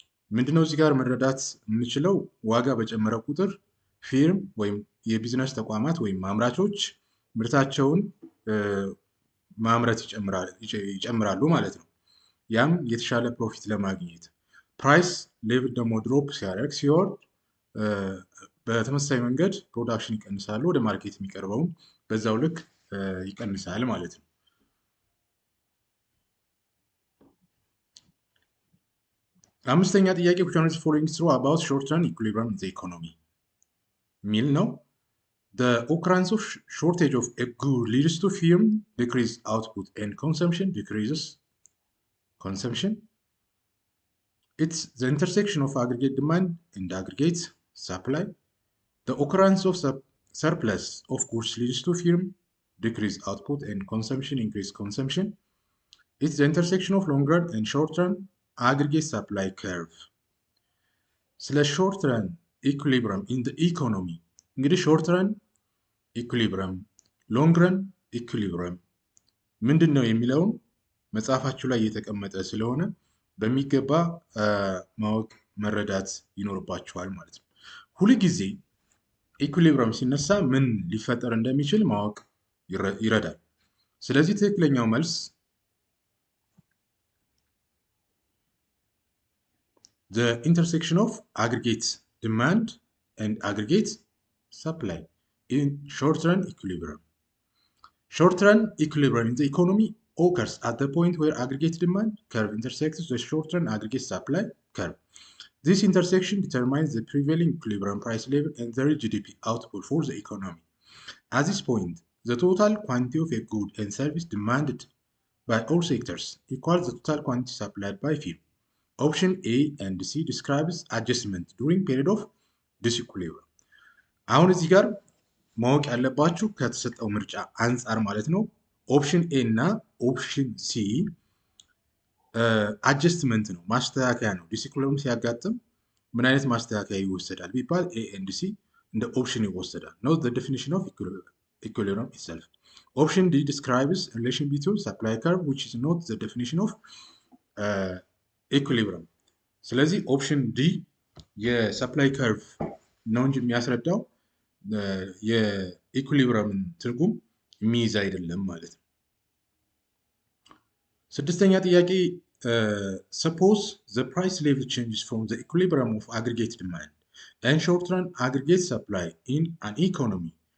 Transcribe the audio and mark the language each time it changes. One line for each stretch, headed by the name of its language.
Amharic: ምንድነው እዚህ ጋር መረዳት የምንችለው ዋጋ በጨመረ ቁጥር ፊርም ወይም የቢዝነስ ተቋማት ወይም አምራቾች ምርታቸውን ማምረት ይጨምራሉ ማለት ነው። ያም የተሻለ ፕሮፊት ለማግኘት ፕራይስ ሌቭል ደግሞ ድሮፕ ሲያደርግ ሲወርድ በተመሳሳይ መንገድ ፕሮዳክሽን ይቀንሳሉ፣ ወደ ማርኬት የሚቀርበው በዛው ልክ ይቀንሳል ማለት ነው። አምስተኛ ጥያቄ
English: which one is following true about short-run equilibrium in the economy
Amharic: ሚል ነው።
English: The occurrence of shortage of a good leads to firm decrease output and consumption decreases consumption. It's the intersection of aggregate demand and aggregate supply. The occurrence of surplus of goods leads to firm decrease output and consumption increase consumption. It's the intersection of long run and short run aggregate supply curve.
Amharic: ስለ ሾርት ረን ኢኩሊብረም ኢን ዘ ኢኮኖሚ እንግዲህ ሾርት ረን ኢኩሊብረም ሎንግ ረን ኢኩሊብረም ምንድን ነው የሚለውን መጽሐፋችሁ ላይ የተቀመጠ ስለሆነ በሚገባ ማወቅ መረዳት ይኖርባችኋል ማለት ነው። ሁል ጊዜ ኢኩሊብረም ሲነሳ ምን ሊፈጠር እንደሚችል ማወቅ ይረዳል። ስለዚህ ትክክለኛው መልስ
English: the intersection of aggregate demand and aggregate supply in short-run equilibrium. Short-run equilibrium in the economy occurs at the point where aggregate demand curve intersects the short-run aggregate supply curve. This intersection determines the prevailing equilibrium price level and the GDP output for the economy. At this point, the total quantity of a good and service demanded by all sectors equals the total quantity supplied by firm. Option A and C describes adjustment during period of disequilibrium.
Amharic: አሁን እዚህ ጋር ማወቅ ያለባችሁ ከተሰጠው ምርጫ አንፃር ማለት ነው ኦፕሽን ኤ እና ኦፕሽን ሲ አጀስትመንት ነው ማስተካከያ ነው። ዲሲኩሊብረም ሲያጋጥም ምን አይነት ማስተካከያ ይወሰዳል ቢባል ኤ ኤንድ ሲ እንደ ኦፕሽን ይወሰዳል።
English: Note the definition of equilibrium itself. Option D describes relation between supply curve which is not the definition of
Amharic: ኢኩሊብረም። ስለዚህ ኦፕሽን ዲ የሰፕላይ ከርቭ ነው እንጂ የሚያስረዳው የኢኩሊብረምን ትርጉም የሚይዝ አይደለም ማለት ነው። ስድስተኛ ጥያቄ
English: suppose the price level changes from the equilibrium of aggregate demand and short-run aggregate supply in an economy.